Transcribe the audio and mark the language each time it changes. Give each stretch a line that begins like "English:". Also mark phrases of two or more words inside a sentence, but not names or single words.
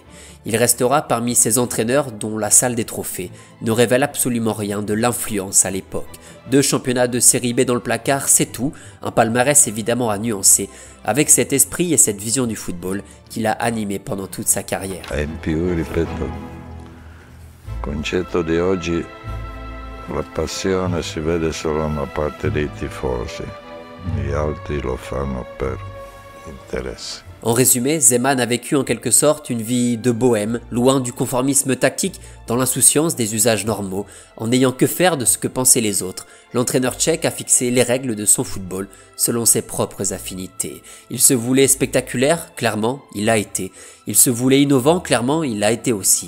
French: Il restera parmi ces entraîneurs dont la salle des trophées ne révèle absolument rien de l'influence à l'époque. 2 championnats de série B dans le placard, c'est tout, un palmarès évidemment à nuancer, avec cet esprit et cette vision du football qu'il a animé pendant toute sa carrière.
Italian: E in più, ripeto, concetto di oggi, la passione si vede solo da una parte dei tifosi, gli altri lo fanno per interesse.
French: En résumé, Zeman a vécu en quelque sorte une vie de bohème, loin du conformisme tactique, dans l'insouciance des usages normaux, en n'ayant que faire de ce que pensaient les autres. L'entraîneur tchèque a fixé les règles de son football selon ses propres affinités. Il se voulait spectaculaire, clairement, il l'a été. Il se voulait innovant, clairement, il l'a été aussi.